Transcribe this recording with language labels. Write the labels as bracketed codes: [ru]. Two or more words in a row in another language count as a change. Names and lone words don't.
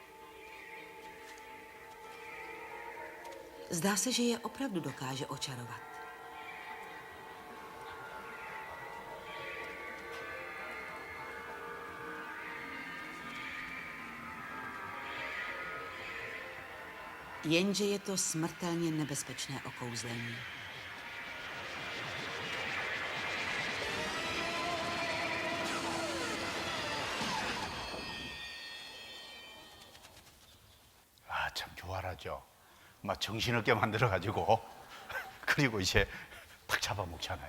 [cs] Zdá se, že je opravdu dokáže očarovat. Jenže je to smrtelně nebezpečné okouzlení. [ko] 참 교활하죠. 막 정신없게 만들어가지고 그리고 이제 탁 잡아먹잖아요.